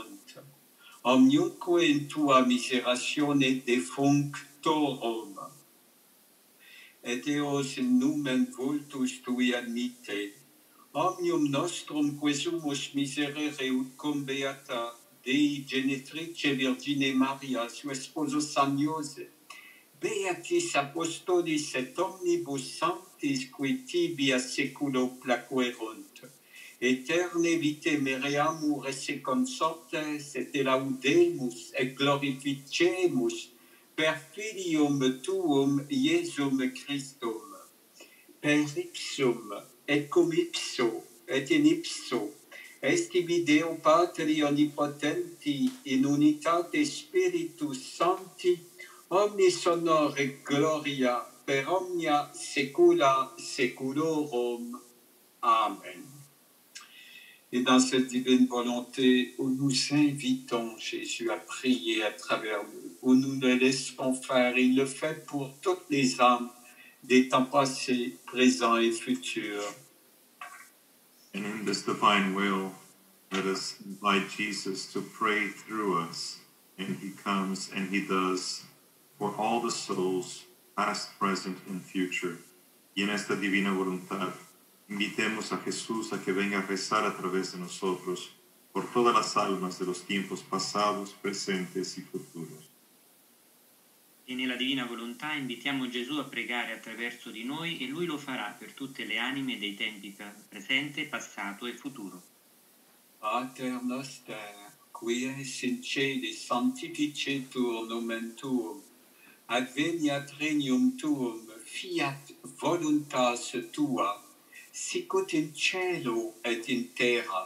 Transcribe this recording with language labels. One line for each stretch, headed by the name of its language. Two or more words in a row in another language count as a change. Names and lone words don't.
Latin: Omniumque in tua miseratione defunctorum. Et eos in numen vultus tui admite, omnium nostrum quesumus miserere ut cum beata Dei Genetrice Virgine Maria,
Spanish: su esposo
Latin: San Iosef, beatis apostolis et omnibus sanctis qui tibi a seculo placuerunt. Eterne vite mereamur esse consortes, et laudemus, et glorificemus, per filium tuum, Iesum Christum, per ipsum, et cum ipso, et in ipso, est ibi Deo Patri omnipotenti, in unitate Spiritus Sancti, omnis honor et gloria, per omnia saecula saeculorum. Amen.
French: Et dans cette divine volonté où nous invitons Jésus à prier à travers nous, où nous le laissons faire, il le fait pour toutes les âmes des temps passés, présents et futurs.
English: And in this divine will, let us invite Jesus to pray through us. And he comes and he does for all the souls past, present, and future.
Spanish: Y en esta divina voluntad, invitemos a Jesús a que venga a rezar a través de nosotros por todas las almas de los tiempos pasados, presentes y futuros.
Italian: E nella divina volontà invitiamo Gesù a pregare attraverso di noi e Lui lo farà per tutte le anime dei tempi presente, passato e futuro.
Latin: Pater noster, qui es in celis sanctificetur nomen tuum, adveniat regnum tuum, fiat voluntas tua, sicut in cielo et in terra.